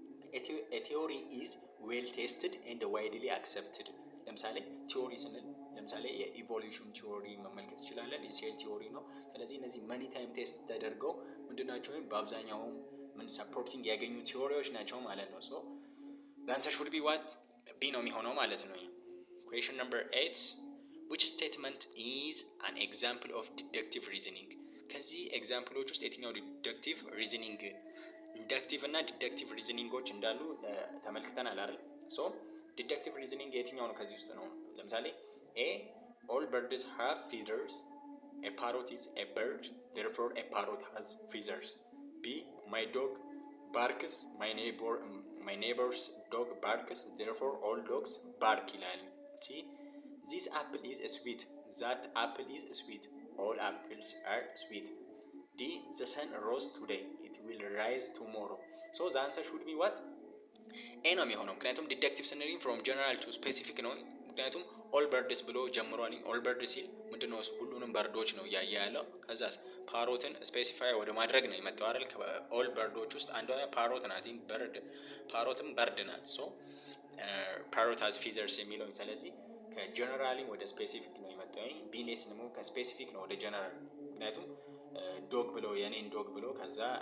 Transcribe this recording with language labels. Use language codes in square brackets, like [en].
[en] a theory is well tested and widely accepted። [am] ለምሳሌ ቲዮሪ ስንል ለምሳሌ የኢቮሉሽን ቲዮሪ መመልከት እንችላለን። የሴል ቲዮሪ ነው። ስለዚህ እነዚህ መኒ ታይም ቴስት ተደርገው ምንድናቸው በአብዛኛው ምን ሰፖርቲንግ ያገኙ ቲዮሪዎች ናቸው ማለት ነው። ሶ [en] the answer should be what? B [am] ነው የሚሆነው ማለት ነው። [en] question number 8, which statement is an example of deductive reasoning? [am] ከዚህ ኤግዛምፕሎች ውስጥ የትኛው ዲደክቲቭ ሪዝኒንግ ኢንዳክቲቭ እና ዲደክቲቭ ሪዝኒንጎች እንዳሉ ተመልክተናል አይደል? ሶ ዲደክቲቭ ሪዝኒንግ የትኛው ነው ከዚህ ውስጥ ነው? [en] ለምሳሌ A all birds have feathers, a parrot is a bird, therefore a parrot has feathers. B my dog barks, my neighbor's dog barks, therefore all dogs bark ይላል። C this apple is sweet, that apple is sweet, all apples are sweet. D the sun rose today, it will rise tomorrow. so the answer should be what? [am] ኤ ነው የሚሆነው። ምክንያቱም ዲደክቲቭ ስንል ፍሮም ጀነራል ቱ ስፔሲፊክ ነው። ምክንያቱም ኦል በርድስ ብሎ ጀምሯል። ኦል በርድ ሲል ምንድነው? ሁሉንም በርዶች ነው እያየ ያለው። ከዛስ ፓሮትን ስፔሲፋይ ወደ ማድረግ ነው የመጣው አይደል? ከኦል በርዶች ውስጥ አንዷ ፓሮት ናት። በርድ ፓሮትም በርድ ናት። ሶ ፓሮት ሃዝ ፊዘርስ የሚለው ስለዚህ ከጀነራሊ ወደ ስፔሲፊክ ነው የመጣው። ቢኔስ ደግሞ ከስፔሲፊክ ነው ወደ ጀነራል። ምክንያቱም ዶግ ብሎ የኔን ዶግ ብሎ ከዛ